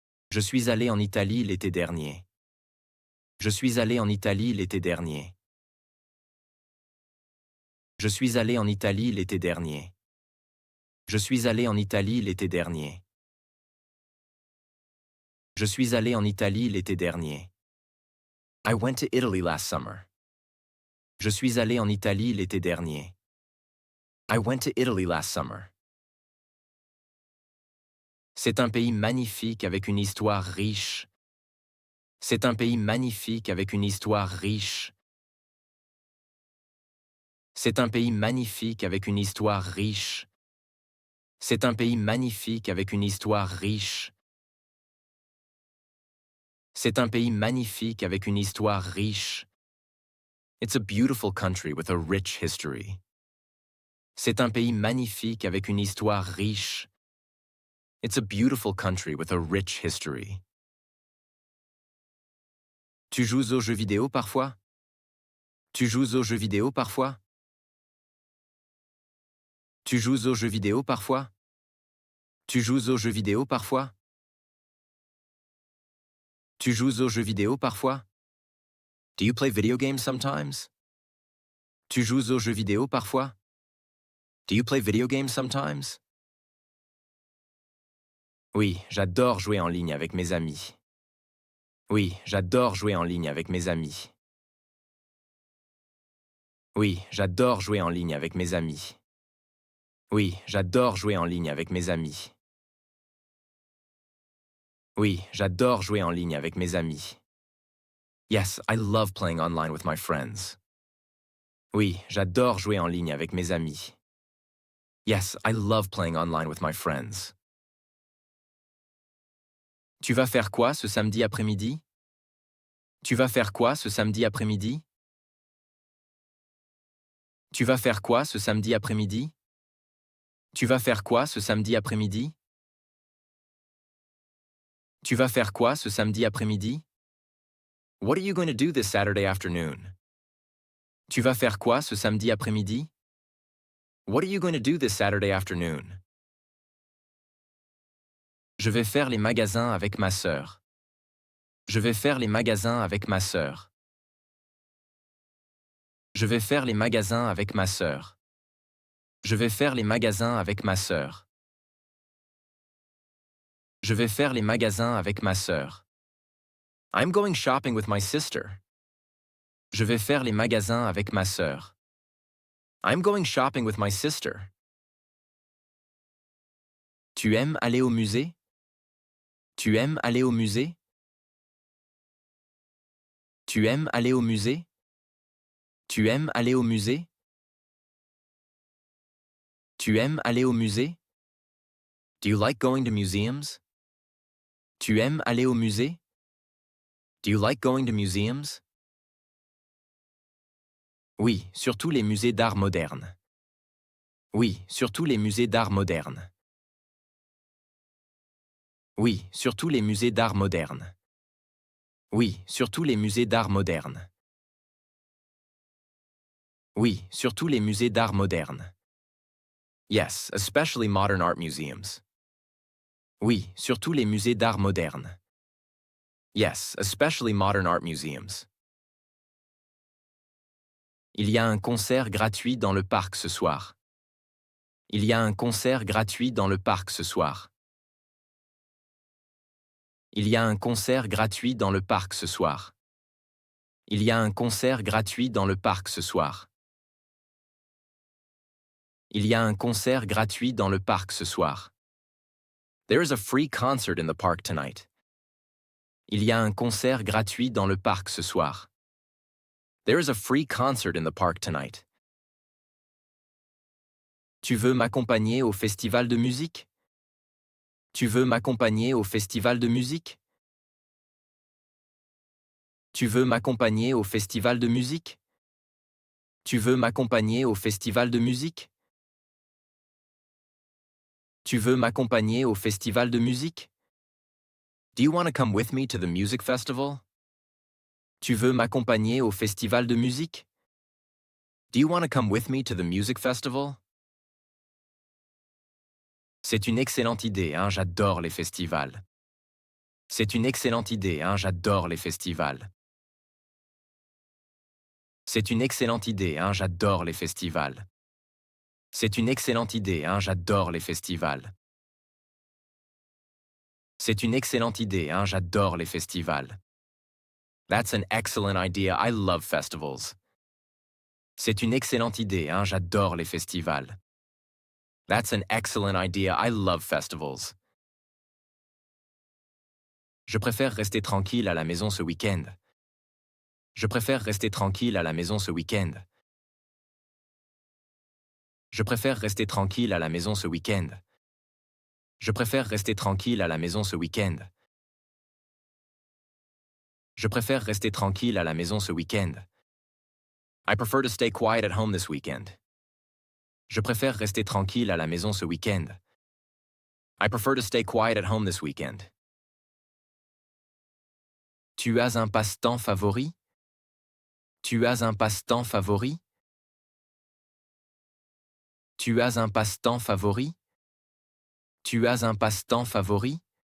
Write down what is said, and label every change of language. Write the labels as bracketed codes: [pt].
[fr] Je suis allé en Italie l'été dernier. Je suis allé en Italie l'été dernier. Je suis allé en Italie l'été dernier. Je suis allé en Italie l'été dernier. Je suis allé en Italie l'été dernier. [en] I went to Italy last summer. [fr] Je suis allé en Italie l'été dernier. [en] I went to Italy last summer. [fr] C'est un pays magnifique avec une histoire riche. C'est un pays magnifique avec une histoire riche. C'est un pays magnifique avec une histoire riche. C'est un pays magnifique avec une histoire riche. C'est un pays magnifique avec une histoire riche. [en] It's a beautiful country with a rich history. [fr] C'est un pays magnifique avec une histoire riche. [en] It's a beautiful country with a rich history. [fr] Tu joues aux jeux vidéo parfois? Tu joues aux jeux vidéo parfois? Tu joues aux jeux vidéo parfois? Tu joues aux jeux vidéo parfois? Tu joues aux jeux vidéo parfois? [en] Do you play video games sometimes? [fr] Tu joues aux jeux vidéo parfois? [en] Do you play video games sometimes? [fr] Oui, j'adore jouer en ligne avec mes amis. Oui, j'adore jouer en ligne avec mes amis. Oui, j'adore jouer en ligne avec mes amis. Oui, j'adore jouer en ligne avec mes amis. Oui, j'adore jouer en ligne avec mes amis. [en] Yes, I love playing online with my friends. [fr] Oui, j'adore jouer en ligne avec mes amis. [en] Yes, I love playing online with my friends. [fr] Tu vas faire quoi ce samedi après-midi? Tu vas faire quoi ce samedi après-midi? Tu vas faire quoi ce samedi après-midi? Tu vas faire quoi ce samedi après-midi? Tu vas faire quoi ce samedi après-midi? [en] What are you going to do this Saturday afternoon? [fr] Tu vas faire quoi ce samedi après-midi? [en] What are you going to do this Saturday afternoon? [fr] Je vais faire les magasins avec ma sœur. Je vais faire les magasins avec ma sœur. Je vais faire les magasins avec ma sœur. Je vais faire les magasins avec ma sœur. Je vais faire les magasins avec ma sœur. [en] I'm going shopping with my sister. [fr] Je vais faire les magasins avec ma sœur. [en] I'm going shopping with my sister. [fr] Tu aimes aller au musée? Tu aimes aller au musée? Tu aimes aller au musée? Tu aimes aller au musée? Tu aimes aller au musée? [en] Do you like going to museums? [fr] Tu aimes aller au musée? [en] Do you like going to museums? [fr] Oui, surtout les musées d'art moderne. Oui, surtout les musées d'art moderne. Oui, surtout les musées d'art moderne. Oui, surtout les musées d'art moderne. Oui, surtout les musées d'art moderne. [en] Yes, especially modern art museums. [fr] Oui, surtout les musées d'art moderne. [en] Yes, especially modern art museums. [fr] Il y a un concert gratuit dans le parc ce soir. Il y a un concert gratuit dans le parc ce soir. Il y a un concert gratuit dans le parc ce soir. Il y a un concert gratuit dans le parc ce soir. Il y a un concert gratuit dans le parc ce soir. [en] There is a free concert in the park tonight. [fr] Il y a un concert gratuit dans le parc ce soir. [en] There is a free concert in the park tonight. [fr] Tu veux m'accompagner au festival de musique? Tu veux m'accompagner au festival de musique? Tu veux m'accompagner au festival de musique? Tu veux m'accompagner au festival de musique? Tu veux m'accompagner au festival de musique? [en] Do you want to come with me to the music festival? [fr] Tu veux m'accompagner au festival de musique? [en] Do you want to come with me to the music festival? [fr] C'est une excellente idée, hein, j'adore les festivals. C'est une excellente idée, hein, j'adore les festivals. C'est une excellente idée, hein, j'adore les festivals. C'est une excellente idée, hein, j'adore les festivals. C'est une excellente idée, hein, j'adore les festivals. [en] That's an excellent idea, I love festivals. [fr] C'est une excellente idée, hein, j'adore les festivals. [en] That's an excellent idea, I love festivals. [fr] Je préfère rester tranquille à la maison ce week-end. Je préfère rester tranquille à la maison ce week-end. Je préfère rester tranquille à la maison ce week-end. Je préfère rester tranquille à la maison ce week-end. Je préfère rester tranquille à la maison ce week-end. [en] I prefer to stay quiet at home this weekend. [fr] Je préfère rester tranquille à la maison ce week-end. [en] I prefer to stay quiet at home this weekend. [fr] Tu as un passe-temps favori? Tu as un passe-temps favori? Tu as un passe-temps favori? Tu as un passe-temps favori?